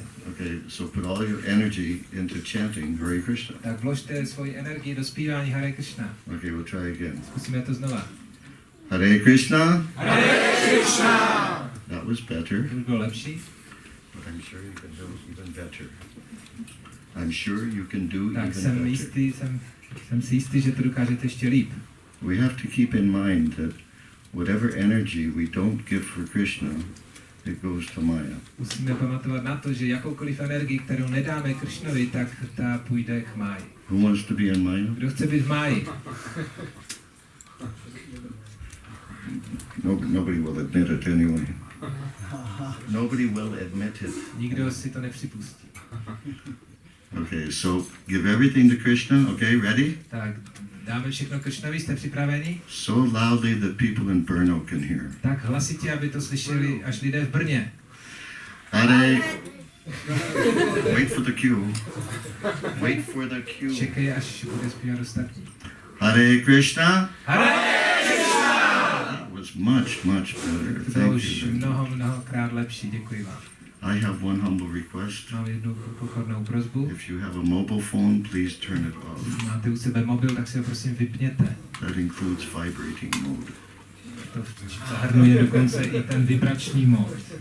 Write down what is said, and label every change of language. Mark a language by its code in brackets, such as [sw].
[en] Okay, so put all your energy into chanting Hare Krishna. [cs] Tak vložte svoji energii do zpívání Hare Krishna. [en] Okay, we'll try again. [cs] Zkusíme to znova. [sa] Hare Krishna. Hare Krishna. [en] That was better. [cs] To už bylo lepší. [en] But I'm sure you can do even better. I'm sure you can do even [cs] Tak [en] better. [cs] jsem si jistý, že to dokážete ještě líp. [en] We have to keep in mind that whatever energy we don't give for Krishna, it goes to Maya. [cs] Musíme pamatovat na to, že jakoukoliv energii, kterou nedáme Krishnovi, tak ta půjde k Máji. [en] Who wants to be in Maya? [cs] Kdo chce být v Máji? [en] Nobody will admit it anyway. Nobody will admit it. [cs] Nikdo si to nepřipustí. [en] Okay, so give everything to Krishna. Okay, ready? [cs] Tak dáme všechno Krishnovi, jste připraveni? [en] So loudly that people in Brno can hear. [cs] Tak hlasitě, aby to slyšeli až lidé v Brně. [en] Hare. Wait for the cue. Wait for the cue. [cs] Čekej, až bude zpívat ostatní. [sa] Hare Krishna. Hare Krishna! [en] That was much better. [cs] To [en] Thank [cs] už [en] you. [cs] mnohokrát lepší, děkuji vám. [en] I have one humble request. [cs] Mám jednu pokornou prosbu. [en] If you have a mobile phone, please turn it off. [cs] Máte u sebe mobil, tak si ho prosím vypněte. [en] That includes vibrating mode. [cs] To zahrnuje dokonce i ten vibrační mód.